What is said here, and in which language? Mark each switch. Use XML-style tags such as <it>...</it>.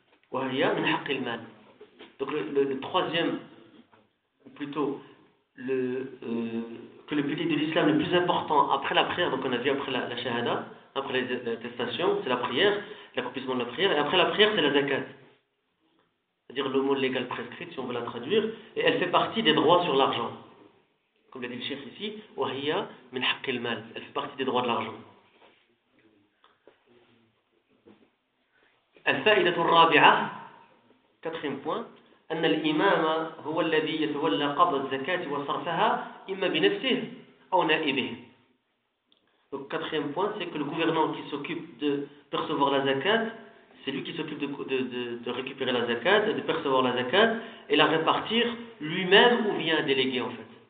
<ar>Wa hiya min haqq al-mal.</ar> <fr>Donc le troisième, ou plutôt, que le pilier de l'islam le plus important après la prière, donc on a vu après la shahada, après l'attestation, c'est la prière, l'accomplissement de la prière, et après la prière, c'est la zakat. C'est-à-dire le mot légal prescrit, si on veut la traduire, et elle fait partie des droits sur l'argent. Comme l'a dit le cheikh ici,</fr> <ar>وَهِيَّ مِنْ حَقِّ الْمَالِ.</ar> <fr>Elle fait partie des droits de l'argent.</fr> <ar>الْفَائِدَةُ الرَّابِعَةُ</ar> <fr>Quatrième point,</fr> <ar>أَنَّ الْإِمَامَ هُوَ الَّذِي يَتَوَلَّ قَبْضَ الزَّكَاةِ وَصَرْفَهَا إِمَّا بِنَفْسِهِ أَوْ نَائِبِهِ.</ar> <fr>Donc, quatrième point, c'est que le gouvernant qui s'occupe de percevoir la zakat, c'est lui qui s'occupe de récupérer la zakat, de percevoir la zakat et la répartir lui-même ou via un délégué en fait.</fr>